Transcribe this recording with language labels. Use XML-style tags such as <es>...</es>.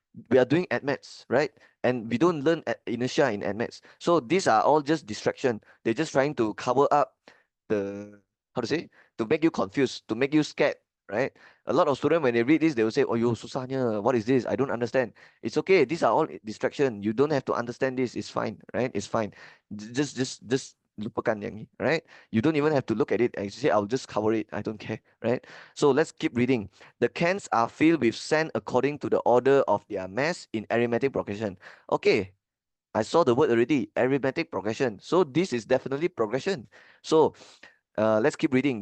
<en>we are doing Addmaths, right? And we don't learn inertia in Addmaths. So these are all just distraction. They're just trying to cover up the, how to say, to make you confused, to make you scared, right? A lot of students when they read this, they will say, "Oh, yo, susahnya, what is this? I don't understand." It's okay. These are all distraction. You don't have to understand this. It's fine, right? It's fine.</en> <ms>Just lupakan yang ni, right?</ms> <en>You don't even have to look at it. I say, I'll just cover it. I don't care, right? So let's keep reading. The cans are filled with sand according to the order of their mass in arithmetic progression. Okay, I saw the word already, arithmetic progression. So this is definitely progression. So let's keep reading.</en>